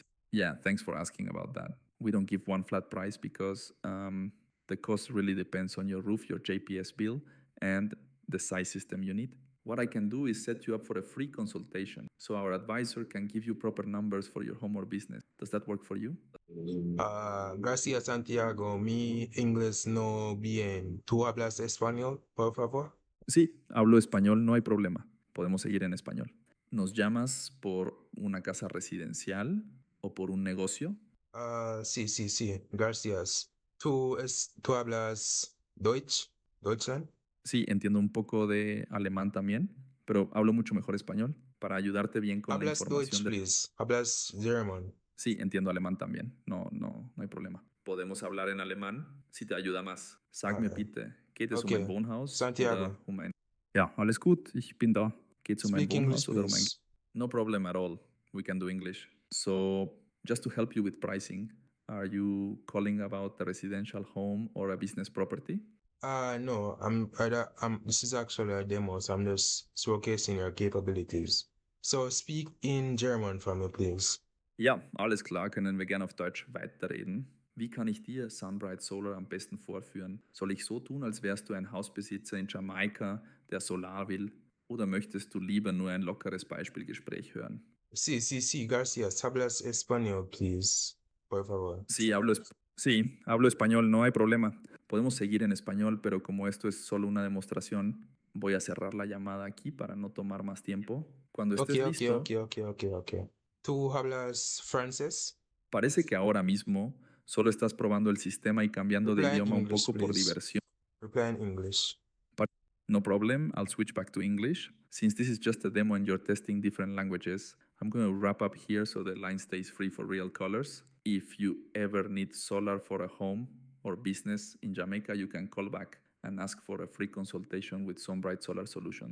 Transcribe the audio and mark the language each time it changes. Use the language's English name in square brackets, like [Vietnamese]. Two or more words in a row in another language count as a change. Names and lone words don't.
[English] Yeah, thanks for asking about that. We don't give one flat price because the cost really depends on your roof, your JPS bill, and the size system you need. What I can do is set you up for a free consultation so our advisor can give you proper numbers for your home or business. Does that work for you? [Spanish] Gracias, Santiago. Mi inglés no bien. ¿Tú hablas español, por favor? Sí, hablo español, no hay problema. Podemos seguir en español. ¿Nos llamas por una casa residencial o por un negocio? Sí, sí, sí. Gracias. ¿Tú hablas Deutsch? ¿Deutschland? Sí, entiendo un poco de alemán también, pero hablo mucho mejor español para ayudarte bien con la ¿Hablas información Deutsch, de... [English] please? ¿Hablas German? [Spanish] Sí, entiendo alemán también. No hay problema. Podemos hablar en alemán si te ayuda más. [German] Sag mir bitte, geht es um ein Okay. Wohnhaus oder Santiago, um ein... Ja, alles gut, ich bin da. Geht es um ein [English] speak English, [German] Wohnhaus oder um ein... [English] please. No problem at all. We can do English. So, just to help you with pricing, are you calling about a residential home or a business property? No, this is actually a demo, so I'm just showcasing your capabilities. So speak in German for me, please. [German] Ja, alles klar, können wir gerne auf Deutsch weiterreden. Wie kann ich dir SunBright Solar am besten vorführen? Soll ich so tun, als wärst du ein Hausbesitzer in Jamaika, der Solar will? Oder möchtest du lieber nur ein lockeres Beispielgespräch hören? [Spanish] Sí, Garcias, hablas español, please, por favor. Sí, hablo español, no hay problema. Podemos seguir en español, pero como esto es solo una demostración, voy a cerrar la llamada aquí para no tomar más tiempo. Cuando estés listo, Okay. ¿Tú hablas francés? parece que ahora mismo solo estás probando el sistema y cambiando de [English] Reply in [Spanish] idioma un [English] English, [Spanish] poco por [English] please. [Spanish] diversión. [English] Reply in English. No problem, I'll switch back to English. Since this is just a demo and you're testing different languages, I'm going to wrap up here so the line stays free for real callers. If you ever need solar for a home or business in Jamaica, you can call back and ask for a free consultation with SunBright Solar Solutions.